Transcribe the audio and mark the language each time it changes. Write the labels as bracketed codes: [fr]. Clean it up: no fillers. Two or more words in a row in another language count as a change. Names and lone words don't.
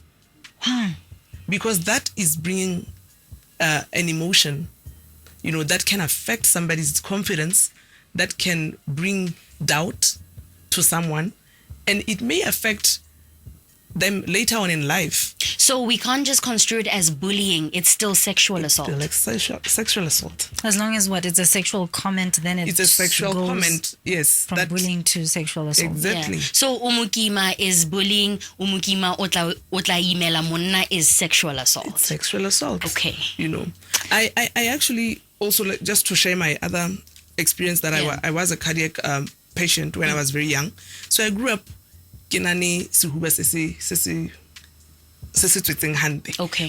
[en] Because that is bringing an emotion, that can affect somebody's confidence, that can bring doubt to someone, and it may affect them later on in life. So we can't just construe it as bullying. It's still sexual assault. Still like sexual assault. As long as it's a sexual comment, then it's a sexual goes comment. Yes, from bullying to sexual assault. Exactly. Yeah. So umukima is bullying. [tn] Umukima otla imela monna [en] is sexual assault. It's sexual assault. Okay. I actually also, just to share my other experience that I was a cardiac patient when I was very young. So I grew up kinani sihuba okay.